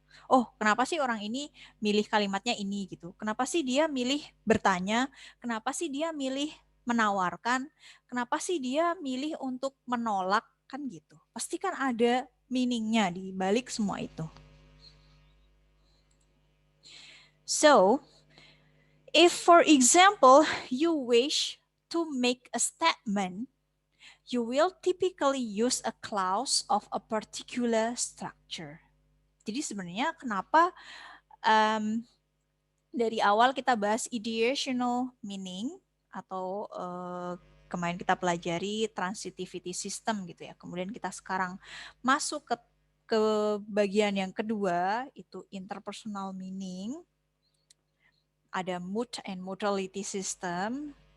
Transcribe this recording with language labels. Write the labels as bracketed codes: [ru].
[id] Oh, kenapa sih orang ini milih kalimatnya ini gitu? Kenapa sih dia milih bertanya? Kenapa sih dia milih menawarkan? Kenapa sih dia milih untuk menolak? Kan gitu. Pasti kan ada meaningnya di balik semua itu. [en] So, if for example you wish to make a statement, you will typically use a clause of a particular structure. [id] Jadi sebenarnya kenapa dari awal kita bahas ideational meaning atau kemarin kita pelajari transitivity system gitu ya. Kemudian kita sekarang masuk ke bagian yang kedua itu interpersonal meaning. Ada mood and modality system.